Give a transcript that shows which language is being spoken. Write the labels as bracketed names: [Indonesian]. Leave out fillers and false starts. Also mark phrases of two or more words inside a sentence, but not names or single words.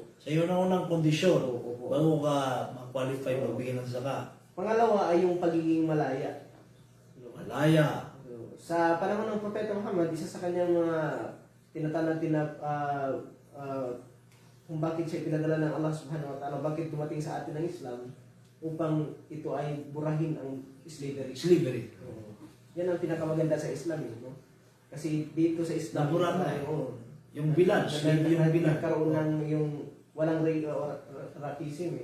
[Filipino] So, yun ang unang kondisyon. Opo. Bago ka ma-qualify magbigay ng zakat. Pangalawa ay yung pagiging malaya. Malaya. Sa panahon ng Propeta Muhammad, isa sa kanyang mga tinatawag natin na kung bakit siya pinadala ng Allah [Arabic] سبحانه وتعالى, [Filipino] bakit dumating sa atin ang Islam upang ito ay burahin ang slavery. Slavery. Yan ang pinakamaganda sa Islam, no? Kasi dito sa Islam, Nabura na eh. Yung bilad, slave yung bilad. Nagkaroon ng yung walang racism eh.